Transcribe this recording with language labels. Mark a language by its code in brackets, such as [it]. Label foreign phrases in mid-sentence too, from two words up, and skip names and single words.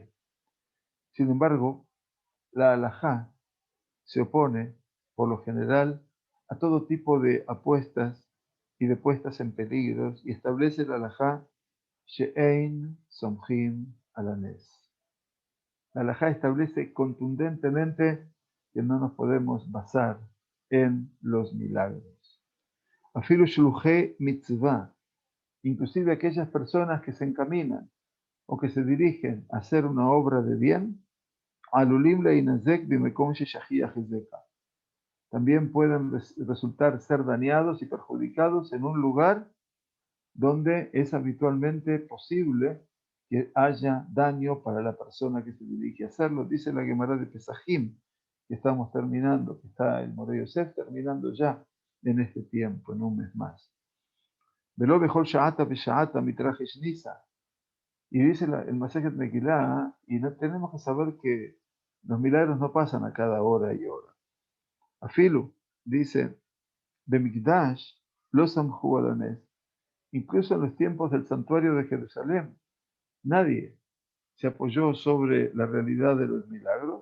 [es] Sin embargo, la halajá se opone, por lo general, a todo tipo de apuestas y de puestas en peligros y establece la halajá [he] שאין סומכים על הנס. [es] La halajá establece contundentemente que no nos podemos basar en los milagros. [he] אפילו שלוחי מצוה, [es] inclusive aquellas personas que se encaminan o que se dirigen a hacer una obra de bien, [he] עלולים להנזק במקום ששכיח היזקא, [es] también pueden resultar ser dañados y perjudicados en un lugar donde es habitualmente posible que haya daño para la persona que se dirige a hacerlo. Dice la Gemara de Pesajim, que estamos terminando, que está el Moreh Yosef terminando ya en este tiempo, en un mes más. [he] ולא בכל שעתא ושעתא מתרחיש ניסא. [es] Y dice el Masejet Megilá, y tenemos que saber que los milagros no pasan a cada hora y hora. Afilu, dice, Bemikdash, [he] לא סמכו על הנס, [es] incluso en los tiempos del santuario de Jerusalén, nadie se apoyó sobre la realidad de los milagros.